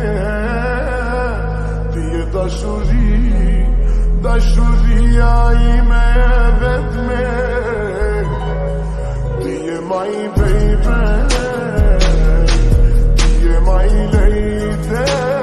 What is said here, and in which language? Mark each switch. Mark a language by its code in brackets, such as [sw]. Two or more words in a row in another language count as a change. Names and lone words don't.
[sq] Ti je dashuria ime vetme. Ti je [en] my baby, [sq] ti je [en] my lady.